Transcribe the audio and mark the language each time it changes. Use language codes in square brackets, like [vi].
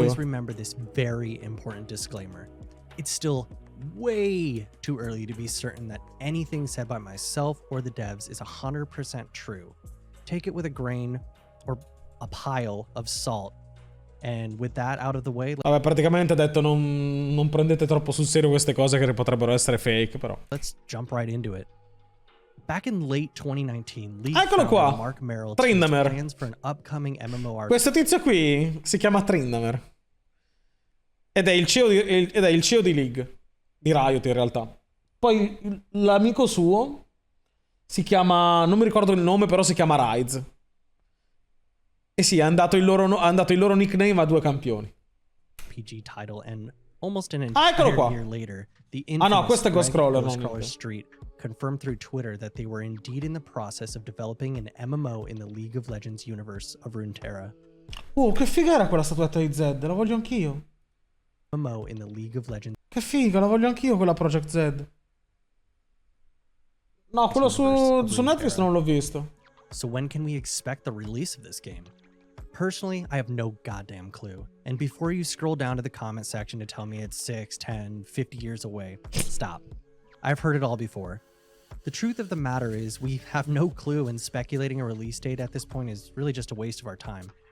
[en] always remember this very important disclaimer. It's still way too early to be certain that anything said by myself or the devs is 100% true. Take it with a grain or a pile of salt. And with that out of the way, [it] vabbè, praticamente ha detto non prendete troppo sul serio queste cose che potrebbero essere fake, però. [en] Let's jump right into it. Back in late 2019, League [it] Eccolo qua. [en] Mark Merrill Trindamer. plans for an upcoming MMORPG. [it] Questo tizio qui si chiama Trindamer. Ed è il CEO di League. Di Riot in realtà. Poi l'amico suo si chiama, non mi ricordo il nome, però si chiama Rise. E sì, ha dato il loro nickname a due campioni. [en] PG title and almost an [it] eccolo [en] entire [it] qua. [en] year later, the [it] No, questo è Ghost Crawler, [en] Ghost Crawler Street confirmed through Twitter that they were indeed in the process of developing an MMO in the League of Legends universe of Runeterra. [it] Oh, che figa era quella statuetta di Zed, la voglio anch'io. [en] MMO in the League of Legends. [it] Che figa, la voglio anch'io quella Project Z. No, quello su Netflix non l'ho visto. [en] So when can we expect the release of this game? Personally, I have no goddamn clue. And before you scroll down to the comment section to tell me it's 6, 10, 50 years away, stop. I've heard it all before. The truth of the matter is we have no clue, and speculating a release date at this point is really just a waste of our time.